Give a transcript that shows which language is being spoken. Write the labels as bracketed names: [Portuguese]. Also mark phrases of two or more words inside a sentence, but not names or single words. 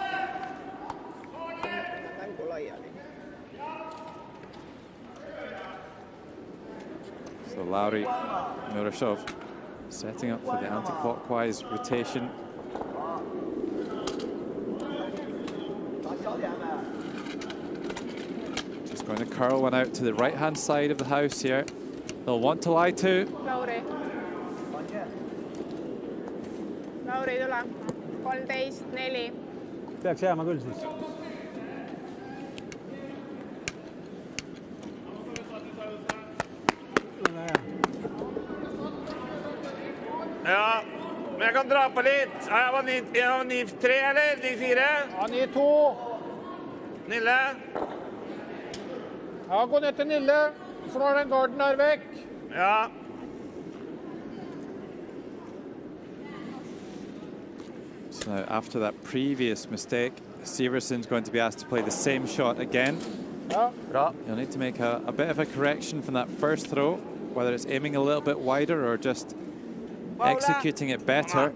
[English] So Lauri Murashov setting up for the anti-clockwise rotation. Just going to curl one out to the right-hand side of the house here. They'll want to lie to. [Estonian] Lauri, tule. 13-4. Peaks jääma küll siis. [Norwegian] Ja, men jeg kan dra på litt. Jeg var 9-3 eller 9-4? Ja, 9-2. Nille? Ja, gå ned til Nille, så var den garden her vekk. Ja. [English] So now, after that previous mistake, Severson's going to be asked to play the same shot again. You'll need to make a bit of a correction from that first throw, whether it's aiming a little bit wider or just executing it better.